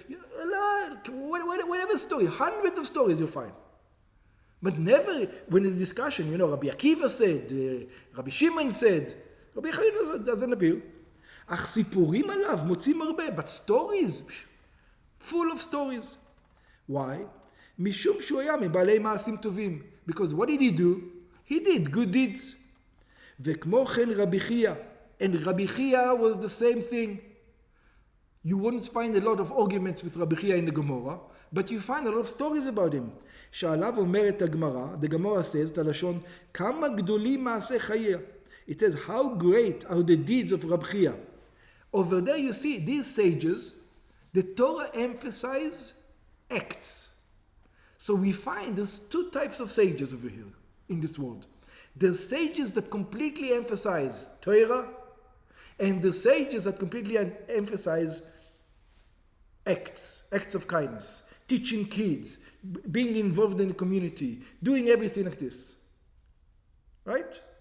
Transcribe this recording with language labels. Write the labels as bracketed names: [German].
[English] A lot, whatever story, hundreds of stories you'll find. But never, when in the discussion, you know, Rabbi Akiva said, Rabbi Shimon said, Rabbi Chanina doesn't appear. [Hebrew] אך סיפורים עליו מוצאים הרבה, [English] but stories, full of stories. Why? [Hebrew] משום שהוא היה מבעלי מעשים טובים. [English] Because what did he do? He did good deeds. [Hebrew] וכמו כן [English] רבי חייא, and Rabbi Chiya was the same thing. You wouldn't find a lot of arguments with Rabbi Chiya in the Gemara, but you find a lot of stories about him. [Hebrew] שעליו אומרת הגמרא, [English] the Gemara says, [Hebrew] את הלשון, כמה גדולים מעשי חייא. [English] It says, how great are the deeds of Rabbi Chiya. Over there you see these sages, the Torah emphasize acts. So we find there's two types of sages over here in this world. There's sages that completely emphasize Torah, and the sages that completely emphasize acts of kindness, teaching kids, being involved in the community, doing everything like this. Right?